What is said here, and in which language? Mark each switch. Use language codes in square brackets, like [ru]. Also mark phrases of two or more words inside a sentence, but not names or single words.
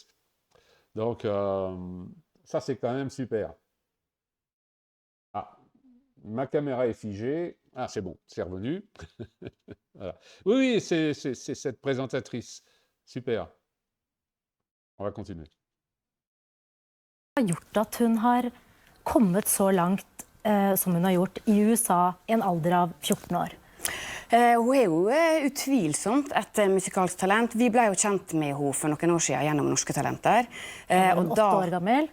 [fr] Donc, ça, c'est quand même super. Ah, ma caméra est figée. Ah, c'est bon, c'est revenu. Voilà. Oui, c'est cette présentatrice. Super. On va continuer. [no] Gjort at hun har kommet så langt som hun har gjort i USA i en alder av 14 år? Hun er jo utvilsomt et musikalsk talent. Vi ble jo kjent med henne for noen år siden gjennom Norske Talenter. Hun var 8 år gammel.